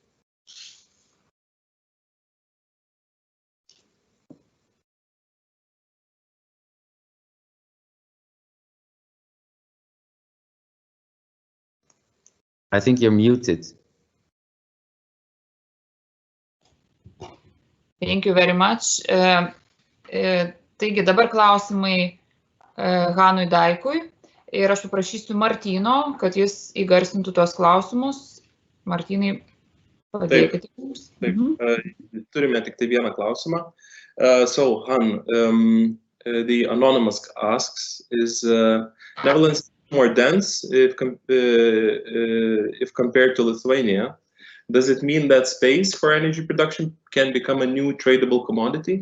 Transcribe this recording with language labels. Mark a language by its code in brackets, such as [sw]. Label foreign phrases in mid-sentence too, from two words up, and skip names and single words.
[en] I think you're muted. Thank you very much. [lt] Taigi dabar klausimai Hanui Dijkui ir aš paprašysiu Martyno, kad jis įgarsintų tos klausimus. Martynai, padėkite mums. Turime tik tai vieną klausimą. [en] So Han, the anonymous asks, is Netherlands more dense if compared to Lithuania? Does it mean that space for energy production can become a new tradable commodity?